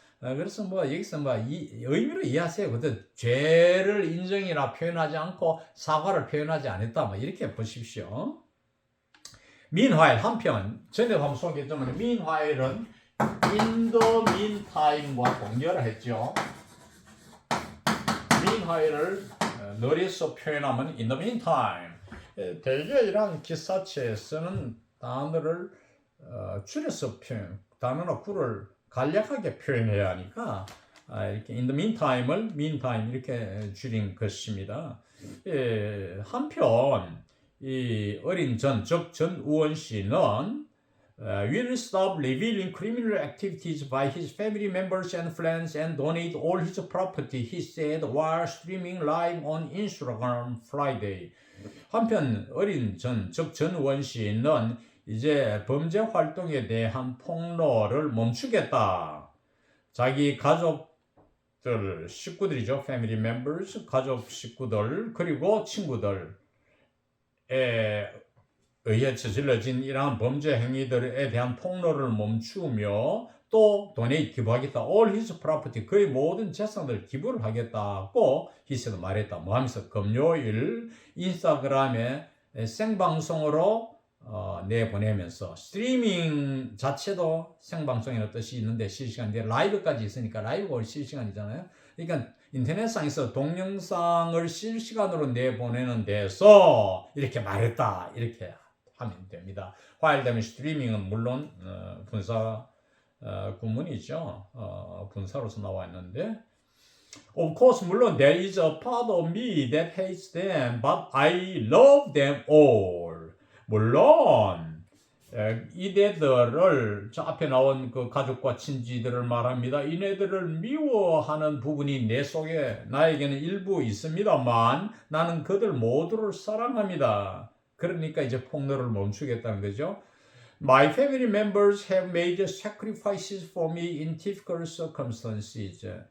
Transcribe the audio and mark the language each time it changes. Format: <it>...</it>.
<ko>그래서 뭐 여기서 뭐 이 의미로 이해하세요. 그때 죄를 인정이나 표현하지 않고 사과를 표현하지 않았다. 뭐 이렇게 보십시오. meanwhile 한편 전에 한번 소개했지만 meanwhile은 in the meantime과 동결을 했죠. meanwhile을 늘려서 표현하면 in the meantime. 대개 이런 기사체에 쓰는 단어를 줄여서 단어나 구를 간략하게 표현해야 하니까 이렇게 in the meantime을 meantime 이렇게 줄인 것입니다. 한편 이 어린 즉 전우원 씨는</ko> <en>will stop revealing criminal activities by his family members and friends and donate all his property, he said while streaming live on Instagram Friday.</en> <ko>한편 어린 즉 전우원 씨는 이제 범죄 활동에 대한 폭로를 멈추겠다. 자기 가족들, 식구들이죠. family members, 가족 식구들, 그리고 친구들에 의해 저질러진 이러한 범죄 행위들에 대한 폭로를 멈추며 또 돈에 기부하겠다.</ko> <en>All his property,</en> <ko>그의 모든 재산을 기부를 하겠다고 히스도 말했다. 뭐 하면서 금요일 인스타그램에 생방송으로 내보내면서 스트리밍 자체도 생방송이라는 뜻이 있는데 실시간인데 라이브까지 있으니까 라이브가 실시간이잖아요. 그러니까 인터넷상에서 동영상을 실시간으로 내보내는 데서 이렇게 말했다 이렇게 하면 됩니다. 화일되면 스트리밍은 물론 분사 구문이죠. 분사로서 나와 있는데</ko> <en>Of course, 물론 there is a part of me that hates them, but I love them all.</en> <ko>물론 이네들을 저 앞에 나온 그 가족과 친지들을 말합니다. 이네들을 미워하는 부분이 내 속에 나에게는 일부 있습니다만 나는 그들 모두를 사랑합니다. 그러니까 이제 폭로를 멈추겠다는 거죠.</ko> <en>My family members have made sacrifices for me in difficult circumstances.</en>